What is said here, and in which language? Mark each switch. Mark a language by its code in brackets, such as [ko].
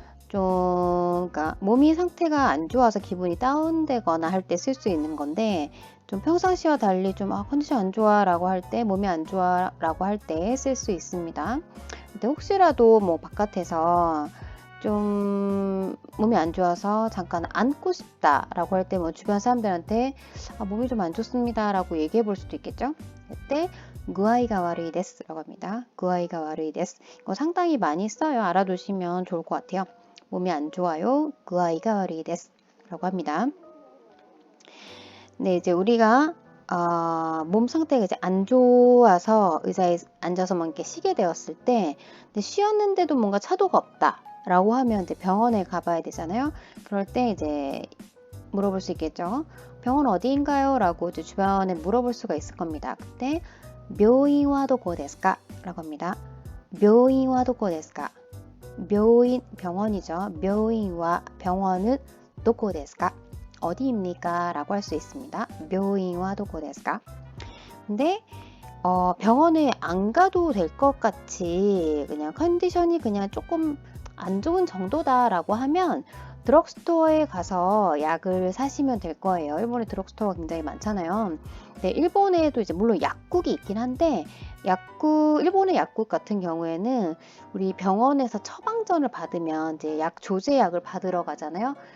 [ko] 그러니까 몸이 상태가 안 좋아서 기분이 다운되거나 할 때 쓸 수 있는 건데 좀 평상시와 달리 좀 컨디션 안 좋아라고 할 때 몸이 안 좋아라고 할 때 쓸 수 있습니다. 근데 혹시라도 뭐 바깥에서 좀 몸이 안 좋아서 잠깐 앉고 싶다라고 할 때 뭐 주변 사람들한테 몸이 좀 안 좋습니다라고 얘기해 볼 수도 있겠죠. 그때 [ja] 具合が 悪いです [ko] 라고 합니다. [ja] 具合が 悪いです. [ko] 이거 상당히 많이 써요. 알아두시면 좋을 것 같아요. 몸이 안 좋아요. [ja] 具合が 悪いです [ko] 라고 합니다. 네, 이제 우리가 몸 상태가 이제 안 좋아서 의자에 앉아서 막 이렇게 쉬게 되었을 때, 근데 쉬었는데도 뭔가 차도가 없다라고 하면 이제 병원에 가봐야 되잖아요. 그럴 때 이제 물어볼 수 있겠죠. 병원 어디인가요? 라고 이제 주변에 물어볼 수가 있을 겁니다. 그때 [ja] 病院はどこですか? [ko] 라고 합니다. [ja] 病院はどこですか? [ko] 병원이죠. [ja] 病院は [ko] 병원은 [ja] どこですか? [ko] 어디입니까? 라고 할 수 있습니다. [ja] 病院はどこですか? [ko] 근데 병원에 안 가도 될 것 같이 그냥 컨디션이 그냥 조금 안 좋은 정도다라고 하면 드럭스토어에 가서 약을 사시면 될 거예요. 일본에 드럭스토어가 굉장히 많잖아요. 네, 일본에도 이제 물론 약국이 있긴 한데 일본의 약국 같은 경우에는 우리 병원에서 처방전을 받으면 이제 약 조제약을 받으러 가잖아요.